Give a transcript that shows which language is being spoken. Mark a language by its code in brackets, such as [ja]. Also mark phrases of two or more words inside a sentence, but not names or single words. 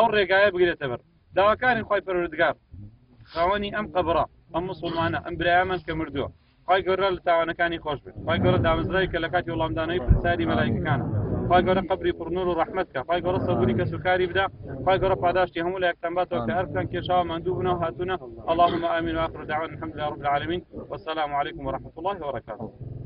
[ckb] ڕێگایە بگرێتە بەر داواکارین خوای پەروەردگار خاوەنی ئەم قەبڕە ئەم موسڵمانە ئەم برایەمان کە مردووە خوای گەورە لە تاوانەکانی خۆش بێت خوای گەورە دامەزرای کە لە کاتی وەڵامدانەوەی پرسیاری مەلایکەکانە خوای گەورە قەبری پڕنور و ڕەحمەت کە خوای گەورە سەبوری کە سوکاری بدا خوای گەورە پاداشتی هەموو لە یەکتان باتەوە کە هەرکان کێشاوە ماندوو بوونە و هاتوونە [ar] اللهم آمين وآخر دعوانا الحمد لله رب العالمين والسلام عليكم ورحمة الله وبركاته